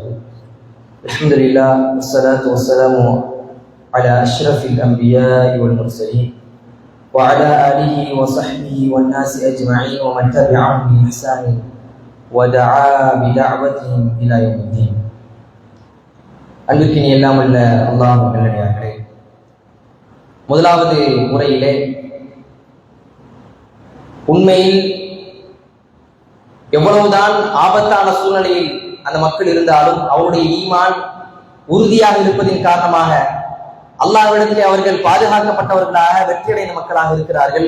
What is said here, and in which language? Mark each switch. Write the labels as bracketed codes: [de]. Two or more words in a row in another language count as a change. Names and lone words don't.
[ar] الحمد لله والصلاة والسلام على أشرف الأنبياء والمرسلين وعلى آله وصحبه والناس أجمعين ومن تبعهم بإحسان ودعا بدعوتهم إلى يوم الدين. [ta] அன்பிற்கினி எல்லாம் உள்ள அல்லாஹ் நல்லடியார்களே, முதலாவது முறையிலே உண்மையில் எவ்வளவுதான் ஆபத்தான சூழ்நிலையில் அந்த மக்கள் இருந்தாலும் அவருடைய ஈமான் உறுதியாக இருப்பதின் காரணமாக அல்லாஹ்விடத்திலே அவர்கள் பாதுகாக்கப்பட்டவர்களாக வெற்றியடைந்த மக்களாக இருக்கிறார்கள்.